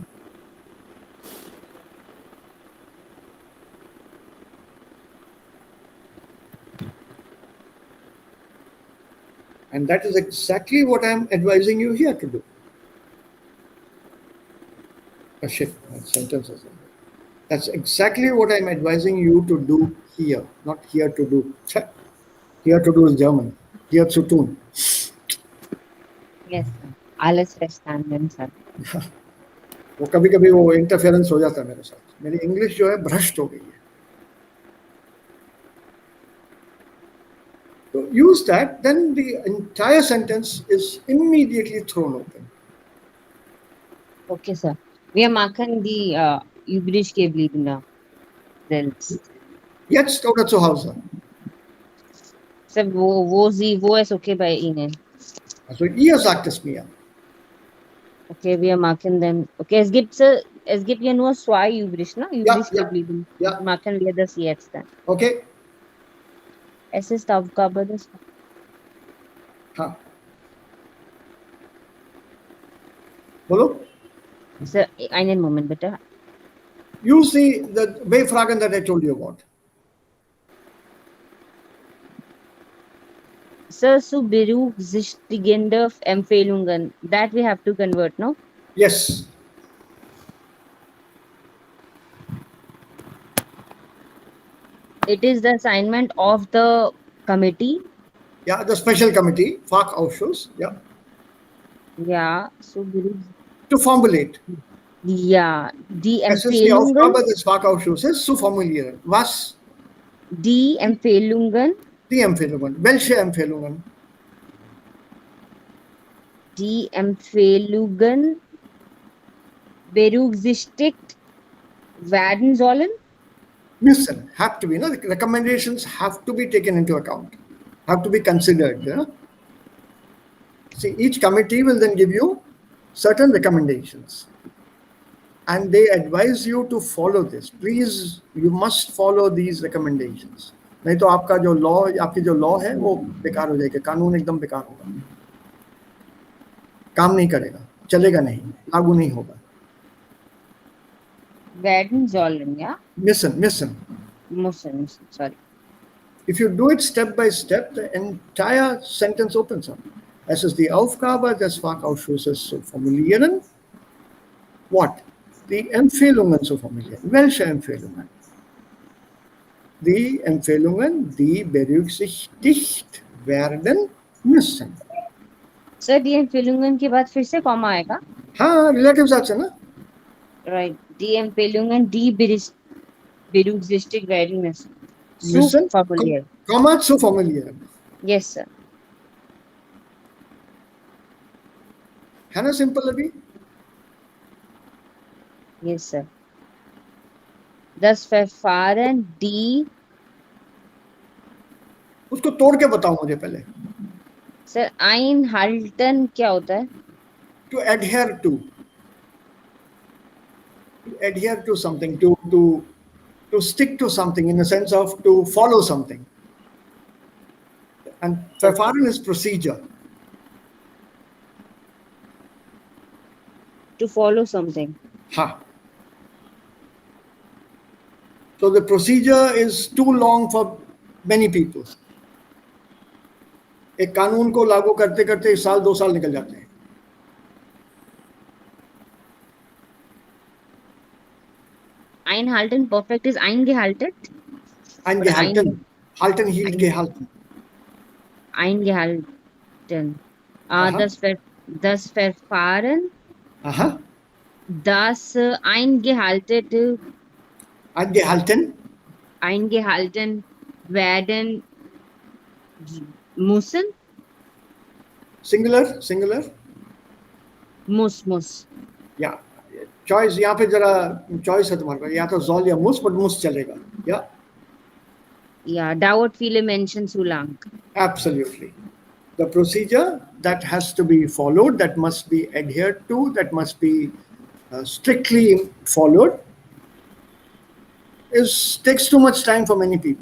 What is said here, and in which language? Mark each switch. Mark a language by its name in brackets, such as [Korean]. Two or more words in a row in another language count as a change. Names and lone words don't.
[English] And that is exactly what I'm advising you here to do. Oh shit, that sentence is there. That's exactly what I'm advising you to do here, not here to do. Here to do is German. Here [German] zu tun. [English] Yes, sir. [German] Alles verstanden, [English] sir. [Hindi] वो कभी कभी वो इंटरफेरेंस हो जाता है मेरे साथ. मेरी इंग्लिश जो है भ्रष्ट हो गई है. [English] So use that, then the entire sentence is immediately thrown open. Okay, sir. [German] Wir machen die übrig gebliebene selbst. Jetzt oder zu Hause? Sir, wo ist okay bei Ihnen? Also ihr sagt es mir. Okay, wir machen dann. Okay, es gibt ja nur zwei übrig, ne? Übrig geblieben. Ja. Machen wir das jetzt dann. Okay? Es ist Aufgabe des. [Hindi] हाँ. बोलो. [German] Sir, einen Moment bitte. [English] Use the Befragen that I told you about. Sir, [German] zu berücksichtigende Empfehlungen. [English] That we have to convert, no? Yes. It is the assignment of the committee. Yeah, the special committee, Fachausschuss, yeah, [German] Ja, [English] to formulate. [German] ja, die Es ist die Empfehlungen, Aufgabe des Fachausschusses zu formulieren. Was? die Empfehlungen, Die Empfehlungen. Welche Empfehlungen? die Empfehlungen berücksichtigt werden sollen. Müssen, [English] have to be, no? The recommendations have to be taken into account, have to be considered. You know? See, each committee will then give you certain recommendations and they advise you to follow this. Please, you must follow these recommendations. [Hindi] नहीं तो आपका जो लॉ, आपकी जो लॉ है वो बेकार हो जाएगा, कानून एकदम बेकार होगा, काम नहीं करेगा, चलेगा नहीं, लागू नहीं होगा. [German] Werden sollen, ja? Müssen. [English] Sorry. If you do it step by step, the entire sentence opens up. [German] Es ist die Aufgabe des Fachausschusses zu formulieren. What? Die Empfehlungen zu formulieren. Welche Empfehlungen? Die Empfehlungen, die berücksichtigt werden müssen. [Hindi] Sir, [German] die Empfehlungen [Hindi] के बाद फिर से कॉमा आएगा. हाँ, relative साथ से ना. [English] Right. [German] Die Empfehlungen, die berücksichtigt werden müssen. Müssen, formulieren. Komma zu formulieren. [English] Yes, sir. [Hindi] है ना simple अभी? [English] Yes, sir. [German] Das Verfahren, die. [Hindi] उसको तोड़ के बताओ मुझे पहले. Sir, einhalten क्या होता है? [English] To adhere to. To adhere to something, to stick to something in the sense of to follow something. And Verfahren is procedure. To follow something. Ha. So the procedure is too long for many people. [Hindi] एक कानून को लागू करते करते 1 साल 2 साल निकल जाते हैं. [German] Einhalten, [English] perfect is eingehalten. [German] Eingehalten. Halten, hielt, gehalten. Eingehalten. Aha. Das Verfahren, Aha. das eingehalten werden müssen. [Hindi] सिंगुलर [German] Mus. [Hindi] या चॉइस, यहाँ पे जरा चॉइस है तुम्हारे पास, या तो जॉल या मुस, बट मुस चलेगा. या [German] Yeah, dauert viele Menschen zu lang. [English] absolutely. The procedure that has to be followed, that must be adhered to, that must be strictly followed, is takes too much time for many people.